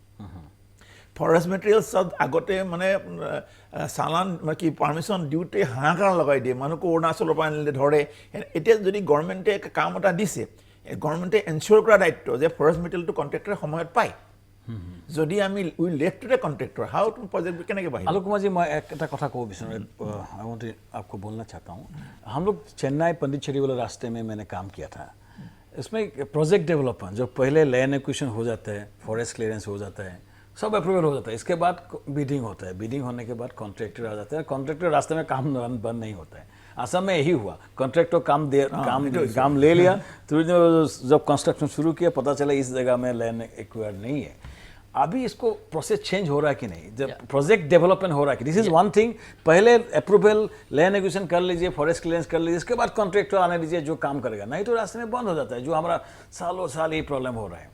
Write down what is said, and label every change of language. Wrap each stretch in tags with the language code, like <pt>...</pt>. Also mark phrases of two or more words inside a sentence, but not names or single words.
<en>forest materials</en> <as>আগতে মানে চালান কি পাৰ্মিশ্যন দিওঁতে হাহাকাৰ লগাই দিয়ে, মানুহক অৰুণাচলৰ পৰা আনিলে ধৰে। এতিয়া যদি গভৰ্ণমেণ্টে কাম এটা দিছে, গভৰ্ণমেণ্টে এনচিয়ৰ কৰা দায়িত্ব যে</as> <en>forest material</en> <as>কণ্ট্ৰেক্টৰে সময়ত পায় যদি আমি</as> <en>we left to the contractor how to project</en> <as>কেনেকৈ বাঢ়িব</as> <hi>आलोक कुमार जी मैं एक कथा को</hi> <en>I want</en> <hi>आपको बोलना चाहता हूँ हम लोग चेन्नई पंडिचेरी वाले रास्ते में मैंने काम किया था इसमें</hi> <en>project development</en> <hi>जो पहले</hi> <en>land acquisition</en> <hi>हो जाता है फॉरेस्ट क्लियरेंस हो जाता है सब अप्रूवल हो जाता है इसके बाद बिडिंग होता है बिडिंग होने के बाद कॉन्ट्रैक्टर आ जाता है कॉन्ट्रैक्टर रास्ते में काम बंद नहीं होता है असम में यही हुआ कॉन्ट्रैक्टर काम ले लिया तो जब कंस्ट्रक्शन शुरू किया पता चला इस जगह में</hi> <en>land acquired</en> <hi>नहीं है अभी इसको</hi> <en>process change</en> <hi>हो रहा है कि नहीं जब</hi> <en>project development</en> <hi>हो रहा है कि</hi> <en>this is one thing</en> <hi>पहले</hi> <en>approval land acquisition</en> <hi>कर लीजिए</hi> <en>forest clearance</en> <hi>कर लीजिए इसके बाद कॉन्ट्रैक्टर आने दीजिए जो काम करेगा नहीं तो रास्ते में बंद हो जाता है जो हमारा सालों साल यही प्रॉब्लम हो रहा है</hi>